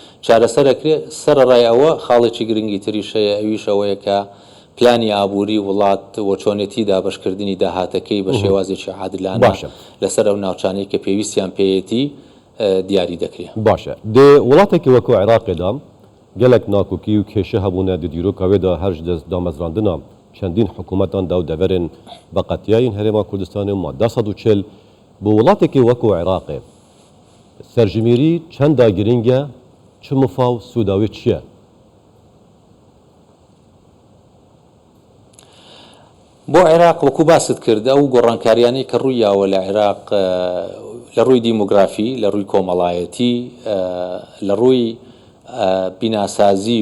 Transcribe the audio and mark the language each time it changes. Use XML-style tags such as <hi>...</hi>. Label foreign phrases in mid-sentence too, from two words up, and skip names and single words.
<ckb>چارەسەرەکرێ سەرڕای ئەوە خاڵێکی گرنگی تریش هەیە ئەویش ئەوەیە کە پلانی ئابووری وڵات وەچۆنێتی دابەشکردنی داهاتەکەی بە شێوازێکی عادلانە لەسەر ئەو ناوچانەی کە پێویستیان پێیەتی دیاری دەکرێت.</ckb> <ku>باشە دێ وڵاتێکی وەکو عێراقێدا gelek nakokî û kêşe hebûne di dîrokavê da her ji damezrandina çendîn hikûmetan da û deverên beqetiyayên Herêma Kurdistanê madde 140 bi welatekî wekû Iraqê serjimêrî çenda giring e çi mifav sûda wê çi ye?</ku> <ckb>بۆ عێراق وەکو باست کرد ئەو گۆڕانکاریانەی کە ڕوویاوە لە عێراق لە ڕووی دیموگرافی لە ڕووی کۆمەڵایەتی لە ڕووی بیناسازی</ckb>